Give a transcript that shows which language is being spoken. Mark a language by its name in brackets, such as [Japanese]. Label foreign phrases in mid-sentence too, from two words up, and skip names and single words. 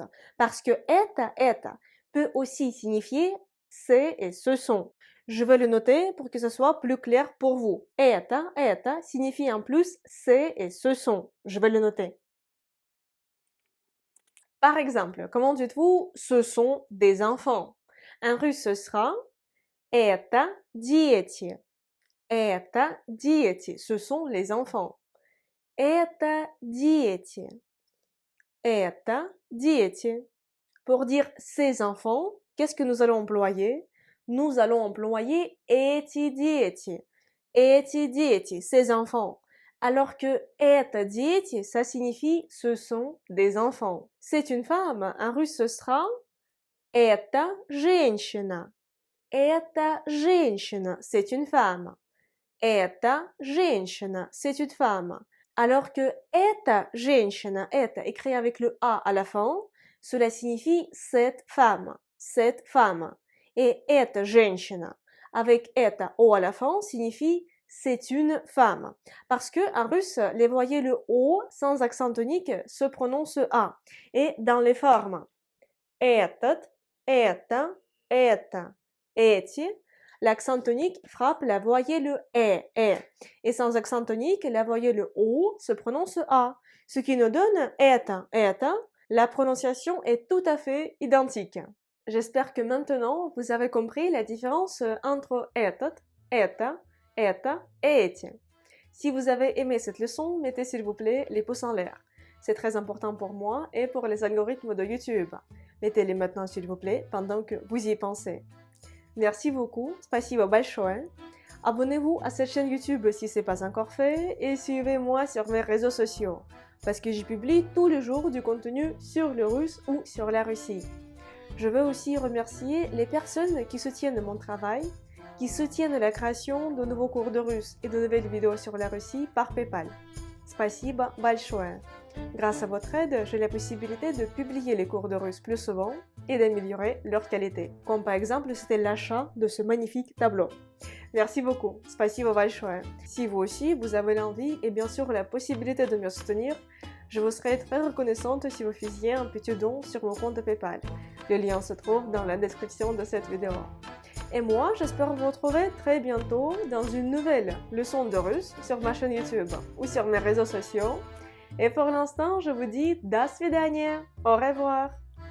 [French] Parce que это peut aussi signifier c'est et ce sont. Je vais le noter pour que ce soit plus clair pour vous. Это signifie en plus c'est et ce sont. Je vais le noter. Par exemple, comment dites-vous ce sont des enfants? En russe, ce sera [Russian] это дети. Это дети. [French] Ce sont les enfants. [Russian] Это дети. Это дети. [French] Pour dire ces enfants, qu'est-ce que nous allons employer? Nous allons employer [Russian] эти дети. Эти дети, [French] ces enfants. Alors que [Russian] это дети, [French] ça signifie ce sont des enfants. C'est une femme. En russe, ce sera [Russian] это женщина. Это женщина, [French] c'est une femme. [Russian] Это женщина, [French] c'est une femme. Alors que [Russian] эта женщина, это [French] écrit avec le A à la fin, cela signifie cette femme. Cette femme. Et [Russian] эта женщина, [French] avec это O à la fin, signifie c'est une femme. Parce que en russe, les voyelles le O sans accent tonique se prononcent A. Et dans les formes [Russian] этот, это, эти, [French] l'accent tonique frappe la voyelle E. Et sans accent tonique, la voyelle O se prononce A. Ce qui nous donne это. La prononciation est tout à fait identique. J'espère que maintenant, vous avez compris la différence entre [Russian] этот, это [French] et эти. Si vous avez aimé cette leçon, mettez s'il vous plaît les pouces en l'air. C'est très important pour moi et pour les algorithmes de YouTube. Mettez-les maintenant s'il vous plaît pendant que vous y pensez. Merci beaucoup, [Russian] спасибо большое. [French] Abonnez-vous à cette chaîne YouTube si ce n'est pas encore fait et suivez-moi sur mes réseaux sociaux parce que j'y publie tous les jours du contenu sur le russe ou sur la Russie. Je veux aussi remercier les personnes qui soutiennent mon travail, qui soutiennent la création de nouveaux cours de russe et de nouvelles vidéos sur la Russie par PayPal. [Russian] Спасибо большое. [French] Grâce à votre aide, j'ai la possibilité de publier les cours de russe plus souvent et d'améliorer leur qualité. Comme par exemple, c'était l'achat de ce magnifique tableau. Merci beaucoup. [Russian] Спасибо большое. [French] Si vous aussi, vous avez l'envie et bien sûr la possibilité de me soutenir, je vous serais très reconnaissante si vous faisiez un petit don sur mon compte PayPal. Le lien se trouve dans la description de cette vidéo. Et moi, j'espère vous retrouver très bientôt dans une nouvelle leçon de russe sur ma chaîne YouTube ou sur mes réseaux sociaux. Et pour l'instant, je vous dis [Russian] до свидания, [French] au revoir.